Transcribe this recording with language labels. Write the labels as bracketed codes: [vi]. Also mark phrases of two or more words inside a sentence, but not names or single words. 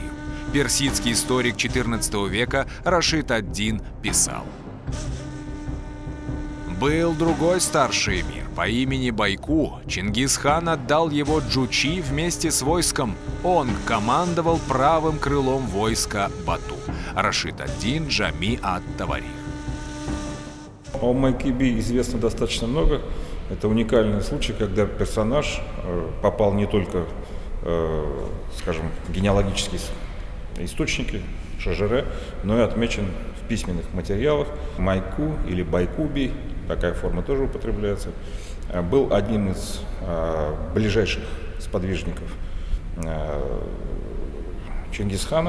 [ru] Персидский историк XIV века Рашид ад-Дин писал: «Был другой старший эмир по имени Байку. Чингисхан отдал его Джучи вместе с войском. Он командовал правым крылом войска Бату». Рашид ад-Дин Джами ат-Таварих. О Майкы-бей известно достаточно много. Это уникальный случай, когда персонаж попал не только, скажем, в генеалогические источники, шажире, но и отмечен в письменных материалах. Майку или Байку-бей, такая форма тоже употребляется, был одним из ближайших сподвижников Чингисхана.